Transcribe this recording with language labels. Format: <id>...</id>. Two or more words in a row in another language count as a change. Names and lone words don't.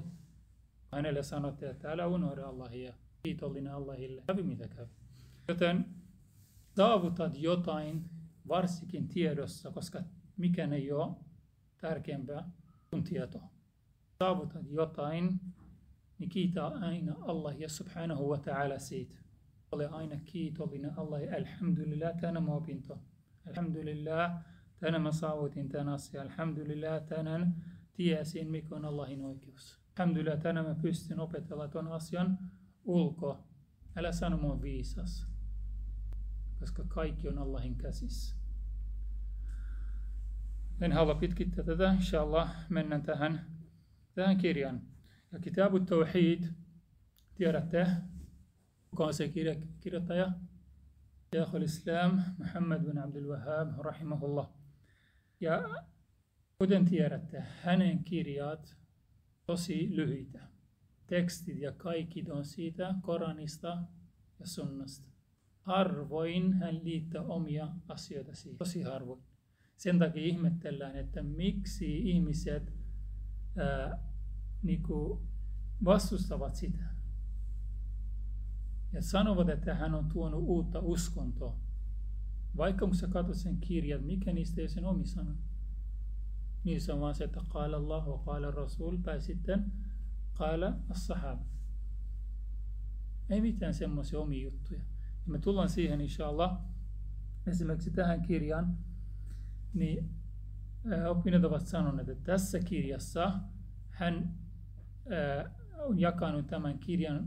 <fi>Hänelle sanottiin, että älä unohda Allahia. Kiitollinen Allahille. Kävi mitä kävi. Joten saavutat jotain, varsinkin tiedossa, koska mikään ei ole tärkeämpää kuin tieto. Saavutat jotain, niin kiitä aina Allahia</fi> <ar>سبحانه وتعالى</ar> <fi>siitä. Ole aina kiitollinen Allahia. Alhamdulillah, tänään mä opinto. Alhamdulillah, tänään mä saavutin tämän asian. Alhamdulillah, tänään tiesin, mikä on Allahin oikeus. Alhamdulillah, tänään mä pystyn opetella ton asian ulkoa. Älä sano mua viisas, koska kaikki on Allahin käsissä. En halua pitkittää tätä. Inshallah mennään tähän kirjaan. Ja Kitab at-Tawhid, tiedätte, kuka on se kirjoittaja? Shaykh al-Islam Muhammad bin Abdul Wahhab rahimahullah. Ja kuten tiedätte, hänen kirjat tosi lyhyitä. Tekstit ja kaikki on siitä Koranista ja sunnasta. Harvoin hän liittää omia asioita siihen. Tosi harvoin. Sen takia ihmetellään, että miksi ihmiset vastustavat sitä. Ja sanovat, että hän on tuonut uutta uskontoa. Vaikka kun sä katsot sen kirjat, mikä niistä ei sen omi sano. Niissä on vaan se, että</fi> <ar>قال الله وقال رسول</ar> <fi>tai sitten</fi> <ar>قال الصحابة.</ar> <fi>Ei mitään semmoisia omia juttuja. Ja me tullaan siihen inshallah. Esimerkiksi tähän kirjaan, niin opinnot ovat sanoneet, että tässä kirjassa hän on jakanut tämän kirjan.</fi>